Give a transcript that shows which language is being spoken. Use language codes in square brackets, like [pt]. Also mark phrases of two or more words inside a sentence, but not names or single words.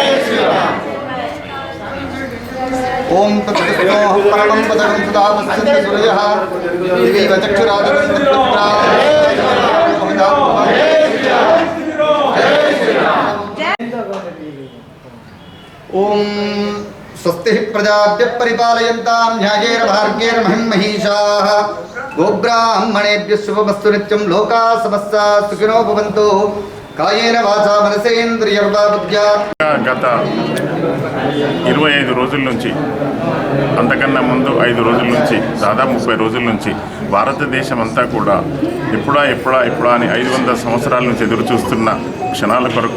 [sa] ओम तत्सवितुर्वरेण्यं परमं पदं सदा वसन्ति सूर्यः दिवि चक्षुरादनं ओम स्वस्ति प्रजाभ्यः परिपालयन्तां न्यायेन भार्गेण महिं महिषाः गोब्राह्मणेभ्यः शुभमस्तु नित्यं लोकाः समस्ताः सुखिनो भवन्तु కాయేన వాచా మనసేంద్రియర్వా బుద్ధ్యా. [te] గత 25 రోజుల నుంచి అంతకన్నా ముందు 5 రోజుల నుంచి దాదాపు 30 రోజుల నుంచి భారతదేశం అంతా కూడా ఎప్పుడా అని 500 సంవత్సరాల నుంచి ఎదురు చూస్తున్న క్షణాల కొరకు